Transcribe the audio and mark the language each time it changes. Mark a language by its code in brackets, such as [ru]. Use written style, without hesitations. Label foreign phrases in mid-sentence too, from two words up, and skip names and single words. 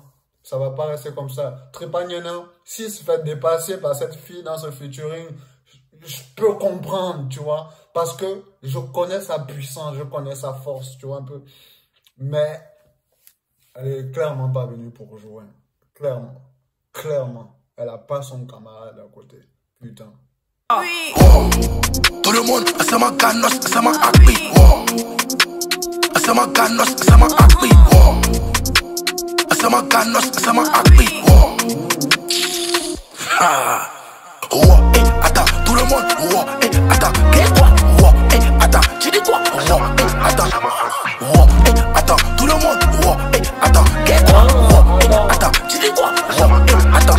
[fr] Ça va pas rester comme ça. Tripaniene, s'il se fait dépasser par cette fille dans ce featuring, je peux comprendre, tu vois, parce que je connais sa puissance, je connais sa force, tu vois un peu. Mais elle est clairement pas venue pour jouer. Clairement. Clairement. Elle a pas son camarade à côté. Putain. Oui. Oh. Tout le monde, sama ganos, sama akbi. Oh. Sama ganos, sama akbi. Oh. Sama ganos, sama akbi. Oh. Ah. Oh. Attends, tout le monde. Oh. Attends, qu'est-ce quoi? Oh. Attends, tu dis quoi? Oh. Attends. Oh. Attends, tout le monde. Oh. Attends, qu'est-ce quoi? Oh. Attends, tu dis quoi? Oh. Attends.